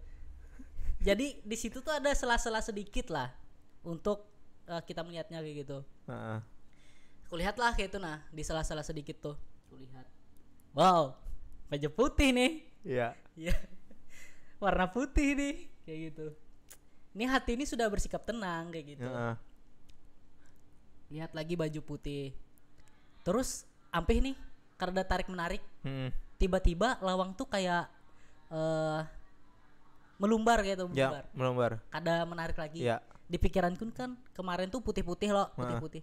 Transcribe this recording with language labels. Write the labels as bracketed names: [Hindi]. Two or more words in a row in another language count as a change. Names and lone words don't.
[Indonesian] Jadi di situ tuh ada sela-sela sedikit lah untuk kita melihatnya kayak gitu. Heeh. Aku lihat lah kayak itu, nah di sela-sela sedikit tuh. Aku lihat. Wow, baju putih nih. Iya. Iya. Warna putih nih kayak gitu. Ini hati ini sudah bersikap tenang kayak gitu. Heeh. Lihat lagi baju putih. Terus ampih nih karena tarik menarik. Tiba-tiba lawang tuh kayak melumbar gitu, Ya, melumbar. Kada menarik lagi. Ya. Di pikiranku kan kemarin tuh putih-putih loh, putih-putih.